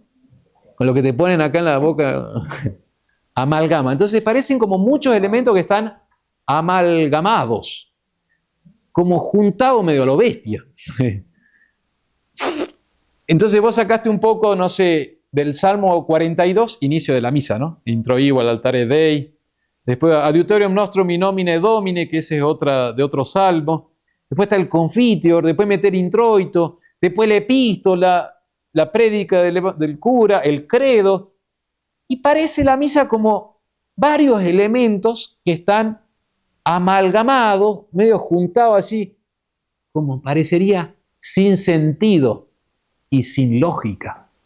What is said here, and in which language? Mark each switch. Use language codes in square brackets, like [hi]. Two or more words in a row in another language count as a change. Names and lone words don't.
[es] Con lo que te ponen acá en la boca, amalgama. Entonces parecen como muchos elementos que están amalgamados, como juntados medio a lo bestia. Entonces vos sacaste un poco, no sé, del Salmo 42, inicio de la misa, ¿no? [la] Introibo al altare Dei. Después, Adiutorium nostrum in nomine Domine, [es] que ese es de otro salmo. Después está el Confiteor, después meter introito, después la epístola, la prédica del cura, el credo. Y parece la misa como varios elementos que están amalgamados, medio juntados así, como parecería sin sentido y sin lógica.